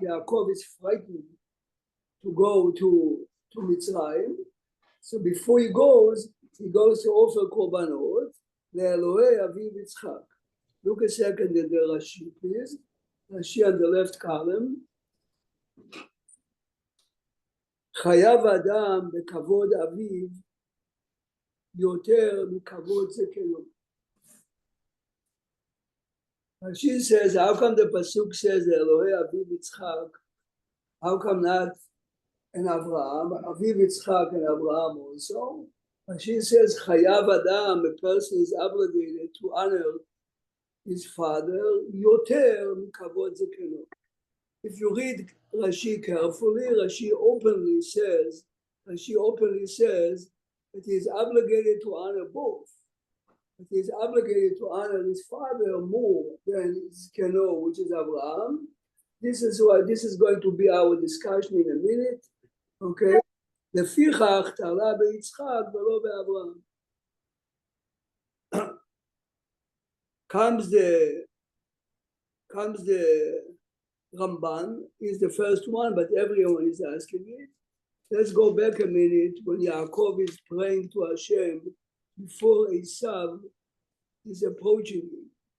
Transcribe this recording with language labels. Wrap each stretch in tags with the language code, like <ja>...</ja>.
<en>Yaakov is frightened to go to Mitzrayim. So before he goes to offer</en> <he>korbanot le'Elohei aviv Yitzchak.</he> <en>Look a second at the Rashi, please. Rashi on the left column.</en> <he>חייב אדם בכבוד אביו יותר מכבוד זקנו.</he> <en>Rashi says, how come the pasuk says Elohei Aviv Yitzchak? How come not an Avraham? Aviv Yitzchak and Avraham also. Rashi says, Chayav Adam, a person is obligated to honor his father,</en> <he>yoter mikavod zekeno.</he> <en>If you read Rashi carefully, Rashi openly says that he is obligated to honor both. That he is obligated to honor his father more than his Keno, which is Abraham. This is going to be our discussion in a minute. Okay.</en> <he>לפיכך תעלה ביצחק ולא באברהם.</he> <en>Comes the Ramban, is the first one, but everyone is asking it. Let's go back a minute when Yaakov is praying to Hashem before Esav is approaching him.</en>